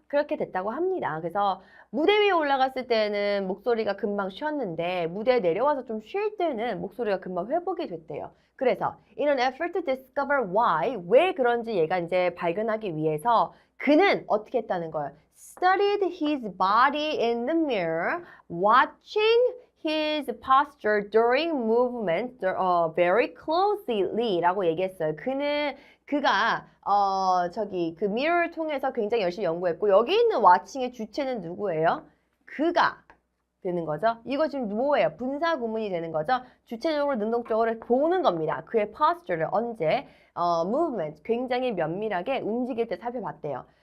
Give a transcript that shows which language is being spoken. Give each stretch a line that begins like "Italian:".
Korean: 그렇게 됐다고 합니다. 그래서 무대 위에 올라갔을 때는 목소리가 금방 쉬었는데 무대에 내려와서 좀 쉴 때는 목소리가 금방 회복이 됐대요. 그래서
English: in an effort to discover why,
Korean: 왜 그런지 얘가 이제 발견하기 위해서 그는 어떻게 했다는 거예요?
English: Studied his body in the mirror, watching his posture during movement very closely
Korean: 라고 얘기했어요. 그가 그 mirror를 통해서 굉장히 열심히 연구했고 여기 있는 watching의 주체는 누구예요? 그가 되는 거죠. 이거 지금 뭐예요? 분사 구문이 되는 거죠. 주체적으로 능동적으로 보는 겁니다. 그의 posture를 언제 movement 굉장히 면밀하게 움직일 때 살펴봤대요.